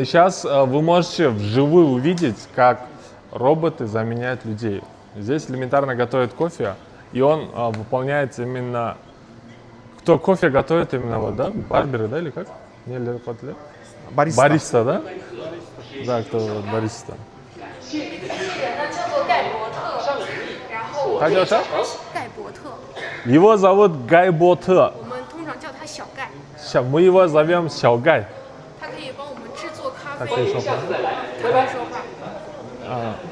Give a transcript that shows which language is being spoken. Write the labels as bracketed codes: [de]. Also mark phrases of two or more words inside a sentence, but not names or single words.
[ru] Сейчас вы можете вживую увидеть, как роботы заменяют людей. Здесь элементарно готовят кофе, и он выполняет именно... Кто кофе готовит именно, вот, да? Барберы, да, или как? Бариста. Бариста, да? Да, кто вот, бариста. [zh] 这个机器人呢叫做盖伯特，然后我他叫啥？盖伯特， [ru] Его зовут Гай Боте. [zh] 我们通常叫他小盖， [ru] Мы его зовем Сяо Гай. [zh] 他可以帮我们制作咖啡，他可以说话。他可以说话。